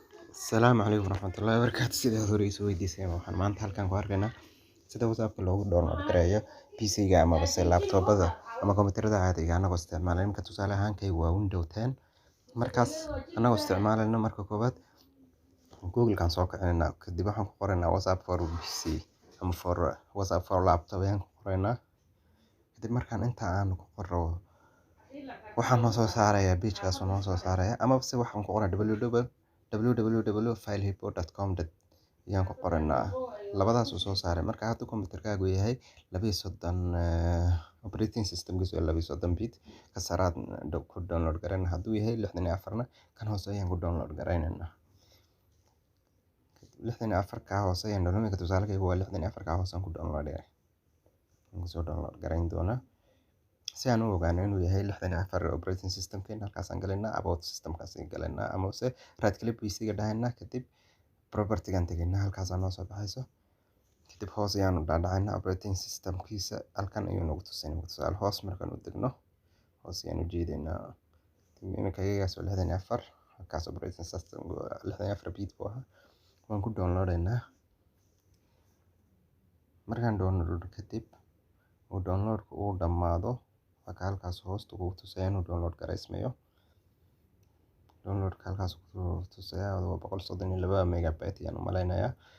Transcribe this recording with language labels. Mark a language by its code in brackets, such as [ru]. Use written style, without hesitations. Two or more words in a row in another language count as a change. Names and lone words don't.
[so] Asalaamu calaykum waraxmatullaahi wabarakaatu. Sidaa hore isu weydiisay waxaan maanta halkan ku arkaynaa sida WhatsApp-ka loogu download gareeyo PC-ga ama laptop-bada ama kombiyuutarada caadiga ah anagoo isticmaalaya. Iminka tusaale ahaan kaygu waa Windows 10. Markaas anagoo isticmaalayna marka koowaad Google-kan soo kicinaynaa, kadib waxaan ku qoraynaa [en] WhatsApp for PC [so] ama [en] WhatsApp for laptop [so] ayaan ku qoraynaa. Kadib markaan inta aan ku qoro waxaan noo soo saarayaa page-kaas noo soo saaraya ama waxaan ku qoraa www.filehippo.com ayaan ku qoranaa. Labadaas uu soo saaray. Marka hadda kombiyuutarkaagu yahay 32 [en] operating system-kiisu [so] waa 32 bit ka saraad ku download garayna. Hadduu yahay 64 kan hoose ayaan ku download garaynaynaa. 64 ka hoose ayaan download tusaalekaygu waa 64 ka hoose aan ku download garayn doonaa. Si aan u ogaano inuu yahay 64 [en] operating system-keena [so] halkaas aan galaynaa [en] about system-kaas [so] aan galaynaa ama [en] right click PC-ga [so] dhahaynaa, kadib property-gan tegaynaa halkaas noo soo baxayso. Kadib hoos ayaan u dhaadhacaynaa [en] operating system-kiisa [so] halkan ayuu nagu tusaynaa. Tusaale hoos markaan u degno hoos ayaan u jeedaynaa. Iminka iyagaas waa 64 halkaas [en] operating system 64 bit [so] buu ahaa. Waan ku downloadaynaa. Markaan download kadib uu download-ku uu dhammaado halkaas hoosta ugu tusaya inuu download garaysmayo. Download-ka halkaas ku tusaya 132 megabyte ayaan u malaynayaa.